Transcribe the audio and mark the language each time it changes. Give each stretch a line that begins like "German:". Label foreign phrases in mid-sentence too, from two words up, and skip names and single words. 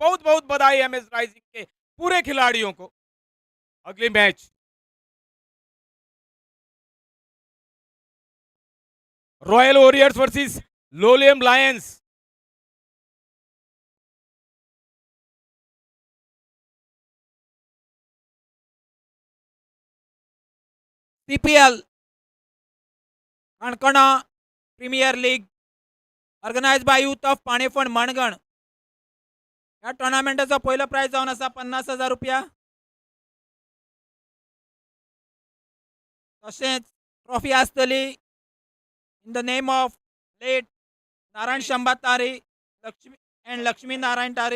Hindi: बहुत बहुत बधाई एमएस राइजिंग के पूरे खिलाड़ियों को। अगली मैच रॉयल वॉरियर्स वर्सेस लोलियम लायंस।
English: CPL Canacona Premier League organise by Youth of Pani Fund Mangan.
Konkani: ह्या टोर्नामेंटाचो पयलो प्राइज जावन आसा 50,000 रुपया। तशेंच ट्रॉफी आसतली
English: in the name of late
Konkani: नारायण शंबा तारी लक्ष्मी नारायण तारी।